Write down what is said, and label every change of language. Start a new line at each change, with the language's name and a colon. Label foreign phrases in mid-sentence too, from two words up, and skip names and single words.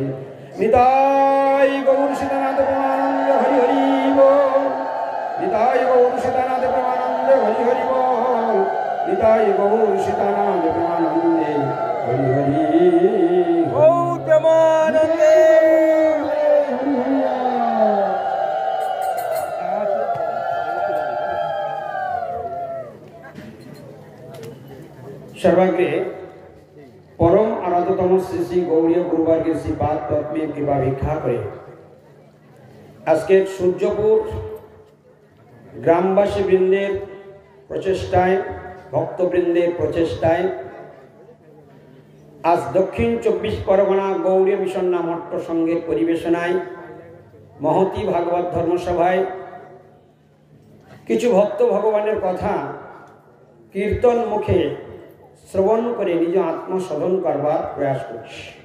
Bangla: নিতাই গৌর সীতানাথ প্রেমানন্দ হরি হরি বল। নিতাই গৌর সীতানাথ প্রেমানন্দ হরি হরি বল। নিতাই গৌর সীতানাথ প্রেমানন্দে হরি হরি গৌর প্রেমানন্দে। সর্বাগ্রে পরম আরাধ্যতম শ্রী শ্রী গৌরী গুরুবার কে শ্রীপাদ পদ্মে কৃপা ভিক্ষা করে আজকের সূর্যপুর গ্রামবাসী বৃন্দের প্রচেষ্টায়, ভক্তবৃন্দের প্রচেষ্টায় আজ দক্ষিণ 24 পরগনা গৌড়ী মিশন নামট্ট সংঘের পরিবেশনায় মহতী ভাগবত ধর্মসভায় কিছু ভক্ত ভগবানের কথা কীর্তন মুখে শ্রবণ করে নিজ আত্মশোধন করবার প্রয়াস করছি।